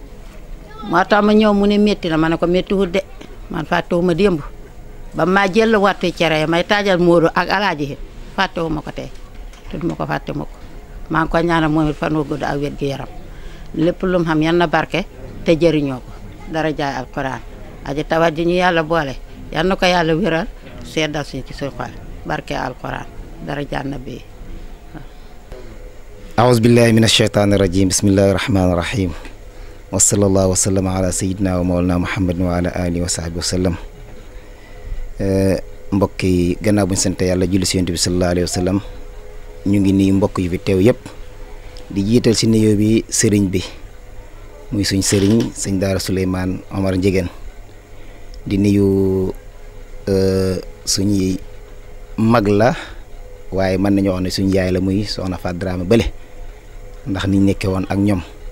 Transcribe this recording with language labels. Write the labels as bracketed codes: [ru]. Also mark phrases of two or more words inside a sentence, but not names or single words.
[wo] moo tax ma ñëw mu ne métti na ma ne ko méttiwut de man fàttewuma démb ba maa jël wattu cere may taajal Moodu ak alaaji it fàttewuma ko tey te duma ko fàtte mukk maa ngi ko ñaanal moom it fan wu gudd ak wér gi yaram lépp lu mu xam yan na barke te jëriñoo ko dara jaay alquran aji tawat ji ñu yàlla boole yan na ko yàlla wéral seddal si ci suñu xol barke alquran dara jaan na bi [ar] أعوذ بالله من الشيطان الرجيم بسم الله الرحمن الرحيم وصلى الله وسلم على سيدنا ومولانا محمد وعلى آله وصحبه وسلم [wo] mbokk yi gannaaw bu ñu sant yàlla julli si yonent bi [ar] صلى الله عليه وسلم [wo] ñu ngi nii mbokk yu fi teew yëpp di jiital si nuyoo bi sëriñ bi muy suñ sëriñ sëñ daara Souleymane Omar Ndiéguène di nuyu suñuy mag la waaye mën nañoo wax ne suñ yaay la muy soxna Faat Dramé bële ndax niñ nekkee woon ak ñoom